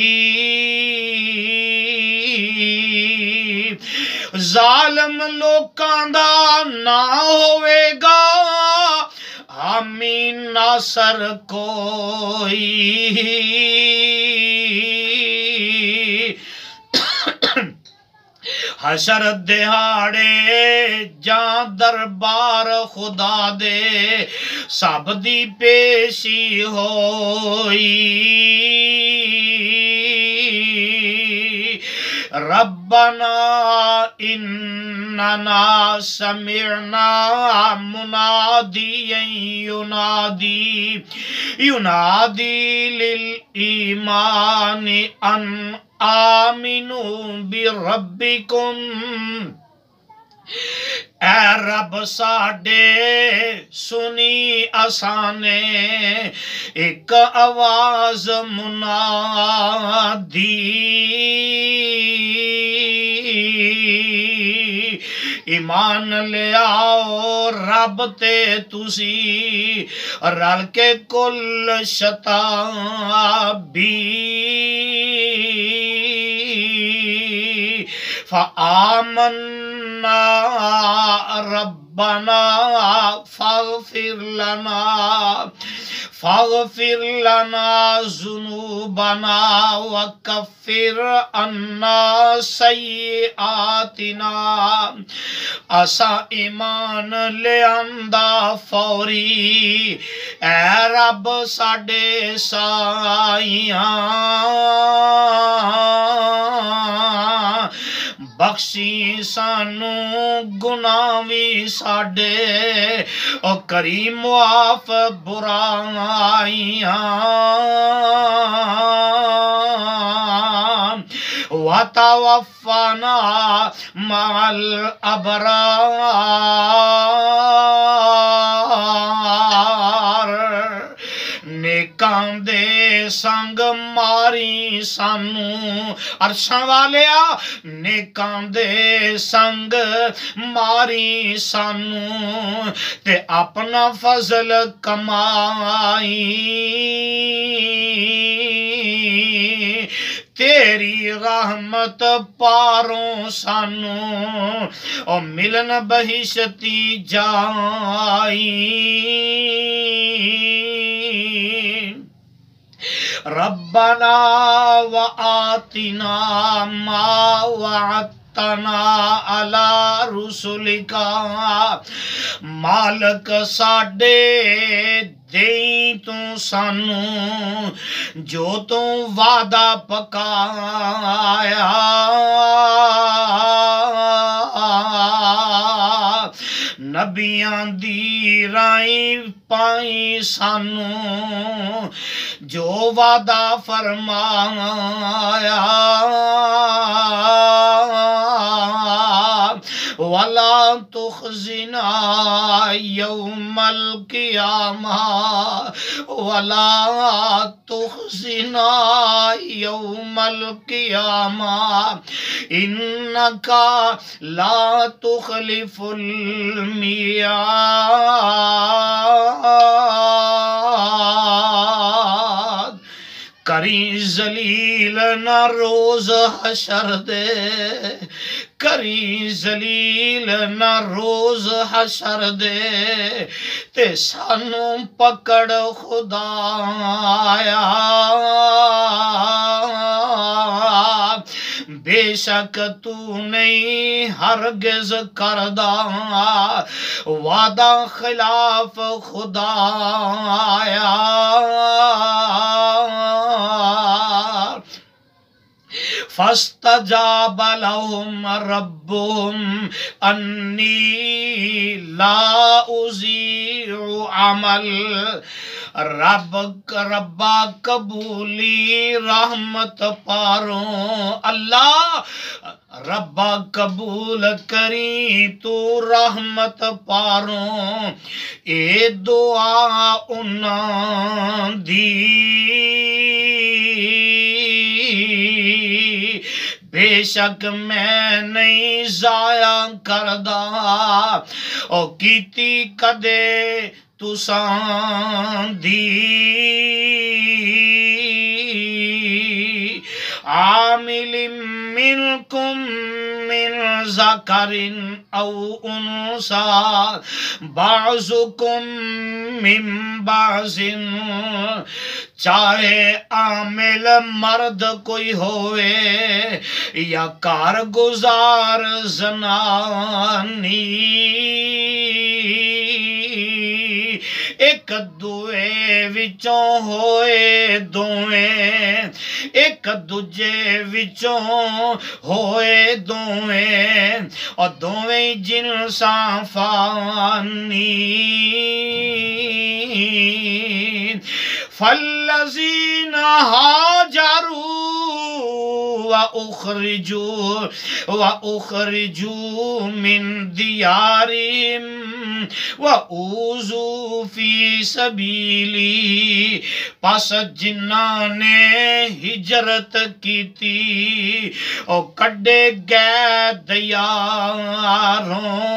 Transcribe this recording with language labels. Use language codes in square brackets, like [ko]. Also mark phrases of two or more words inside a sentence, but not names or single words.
[pa] ظالم لوکاں دا نہ ہوے گا حامی ناصر کوئی حشر دہاڑے جاں دربار خدا دے سب دی پیشی ہوئی [ar] ربنا اننا سمعنا منادیا ینادی للایمان ان آمنوا بربکم [pa] اے رب ساڈے سنی اسانے ایک آواز منادی ایمان لے آؤ رب تے تسی رل کے کل [ar] شتابی فآمنا ربنا فاغفر لنا ذنوبنا وکفر عنا [pa] سیئاتنا اسا ایمان لے آندا فوری اے رب ساڈے سائیاں بخشی سانو گناہ وی ساڈے او کریم معاف برائیاں [ar] وتوفنا مع الابرار [pa] نیکاں دے سنگ ماری سانو عرشاں والیا نیکاں دے سنگ ماری سانو تے اپنا فضل کمائی تیری رحمت پاروں سانو او ملن بہشتی جائی [ar] ربنا وآتنا ما وعدتنا على رسلک [pa] مالک ساڈے دیں تو سانو جو تو وعدہ پکایا نبیاں دی رائیں پائیں سانو جو وعدہ [ar] فرمایا ولا تخزنا یوم القیامہ ولا تخزنا یوم القیامہ انک لا تخلف [pa] المیعاد کری ذلیل نہ روز حشر دے کری ذلیل نہ روز حشر دے تے سانو پکڑ خدایا بے شک تو نہیں ہرگز کردہ وعدہ خلاف خدایا [ar] فاستجاب لهم ربهم انی لا اضیع عمل [pa] ربا قبولی رحمت پاروں اللہ ربا قبول کری تو رحمت پاروں اے دعا انہاں دی بے شک میں نہیں ضائع کردہ او کیتی کدے تساں دی [ar] عامل منکم من ذکر او انثى بعضکم من بعض [pa] چاہے عامل مرد کوئی ہوئے یا کارگزار زنانی ایک دوے وچوں ہوئے دویں ایک دوجے وچوں ہوئے دویں اور دویں جنساں فانی [ar] فالذین ہاجروا وأخرجوا من دیارہم وَأُوذُوا فِي سَبِيلِي [pa] پس جنہاں نے ہجرت کی تھی اور کڈے گئے دیاروں